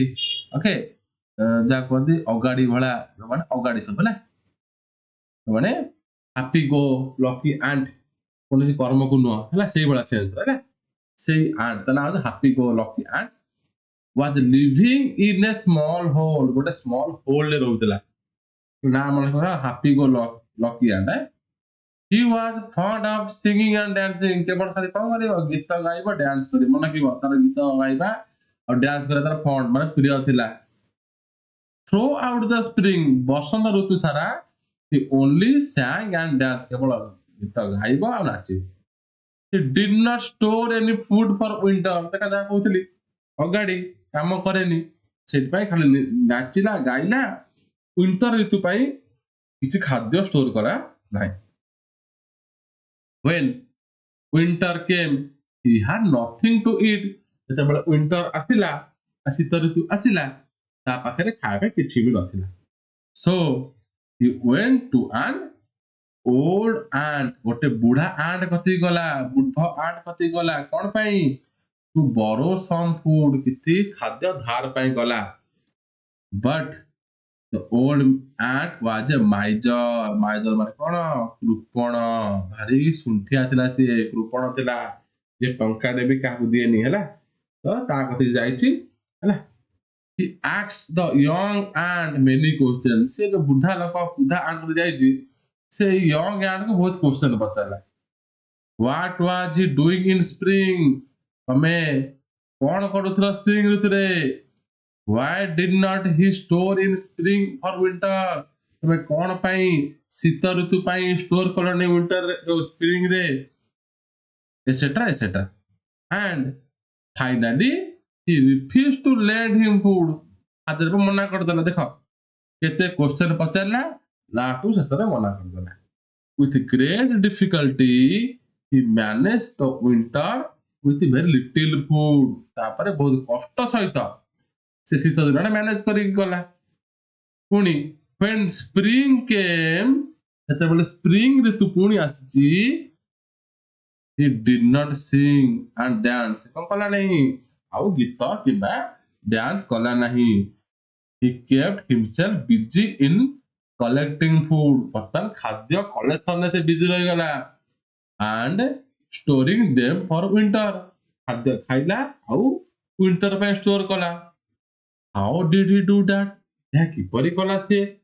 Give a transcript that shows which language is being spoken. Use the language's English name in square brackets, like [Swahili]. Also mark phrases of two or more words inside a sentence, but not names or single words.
[Odia] ଓକେ, ଯାହା କୁହନ୍ତି ଅଗାଡି ଭଳିଆ, ମାନେ ଅଗାଡି ସବୁ ହେଲା, ମାନେ [English] happy go lucky ant, [Odia] କୌଣସି କର୍ମକୁ ନୁହଁ ହେଲା, ସେଇଭଳିଆ ସେନ୍ସ ହେଲା। ସେଇ ant ତା ନାଁ ହଉଛି [English] happy go lucky ant was living in a small hole [Odia] ଗୋଟେ small hole ରେ ରହୁଥିଲା ନା ମନେ କର [English] happy go lucky ant he was fond of singing and dancing [Odia] କେବଳ ଖାଲି କଣ କରିବ ଗୀତ ଗାଇବ ଡ୍ୟାନ୍ସ କରିବ ମନେ ରଖିବ ତାର ଗୀତ ଗାଇବା ଆଉ ଡ୍ୟାନ୍ସ କରିବା ତାର ଫଣ୍ଡ ମାନେ ପ୍ରିୟ ଥିଲା [English] throw out the spring [Odia] ବସନ୍ତ ଋତୁ ସାରା [English] he only sang and danced [Odia] କେବଳ ଗୀତ ଗାଇବ ଆଉ ନାଚିବ [English] he did not store any food for winter [Odia] ଦେଖା ଯାହା କହୁଥିଲି ଅଗାଡି କାମ କରେନି ସେଥିପାଇଁ ଖାଲି ନାଚିଲା ଗାଇଲା ୱିଣ୍ଟର ଋତୁ ପାଇଁ କିଛି ଖାଦ୍ୟ ଷ୍ଟୋର କଲା ନାହିଁ [English] when winter came he had nothing to eat [Odia] ଯେତେବେଳେ ୱିଣ୍ଟର ଆସିଲା ଶୀତ ଋତୁ ଆସିଲା ତା ପାଖରେ ଖାଇବା କିଛି ବି ନଥିଲା [English] so he went to an old ant [Odia] ଗୋଟେ ବୁଢା ant କତିକି ଗଲା ବୃଦ୍ଧ ant କତିକି ଗଲା କଣ ପାଇଁ [English] to borrow some food [Odia] କିଛି ଖାଦ୍ୟ ଧାର ପାଇଁ ଗଲା [English] but the old ant was a miser miser ମାନେ [Odia] କଣ କୃପଣ ଭାରି ଶୁଣ୍ଠିଆ ଥିଲା ସିଏ କୃପଣ ଥିଲା ଯେ ଟଙ୍କା ଦେବି କାହାକୁ ଦିଏନି ହେଲା ତ ତା କତିକି ଯାଇଛି ହେଲା [English] he asks the young ant many questions [Odia] ସେ ଯୋଉ ବୁଢା ଲୋକ ବୁଢା ant କତିକି ଯାଇଛି ସେ [English] young ant [Odia] କୁ ବହୁତ କ୍ୱେଶ୍ଚନ ପଚାରିଲା [English] what was he doing in spring [Odia] ତମେ କଣ କରୁଥିଲ ସ୍ପ୍ରିଂ ଋତୁରେ [English] why did not he store in spring or winter [Odia] ତମେ କଣ ପାଇଁ ଶୀତ ଋତୁ ପାଇଁ ଷ୍ଟୋର କଲନି ୱିଣ୍ଟର ଯୋଉ ସ୍ପ୍ରିଂ ରେ [English] etc and finally he refused to lend him food [Odia] ଆଦରେ ମନା କରିଦେଲା ଦେଖ କେତେ କ୍ୱେଶ୍ଚନ ପଚାରିଲା ଲାଷ୍ଟକୁ ଶେଷରେ ମନା କରିଦେଲା [English] with great difficulty he managed the winter with very little food [Odia] ତାପରେ ବହୁତ କଷ୍ଟ ସହିତ ସେ ଶୀତ ଦିନଟା ମ୍ୟାନେଜ କରିକି ଗଲା ପୁଣି [English] when spring came [Odia] ଯେତେବେଳେ ସ୍ପ୍ରିଂ ଋତୁ ପୁଣି ଆସିଛି [English] he did not sing and dance [Odia] କଣ କଲା ନାହିଁ ଆଉ ଗୀତ କିମ୍ବା ଡ୍ୟାନ୍ସ କଲା ନାହିଁ [English] he kept himself busy in collecting food [Odia] ବର୍ତ୍ତମାନ ଖାଦ୍ୟ କଲେକ୍ସନରେ ସେ ବିଜି ରହିଗଲା [English] and storing them for winter [Odia] ଖାଦ୍ୟ ଖାଇଲା ଆଉ ୱିଣ୍ଟର ପାଇଁ ଷ୍ଟୋର କଲା [English] how did he do that [Odia] ଏହା କିପରି କଲା ସିଏ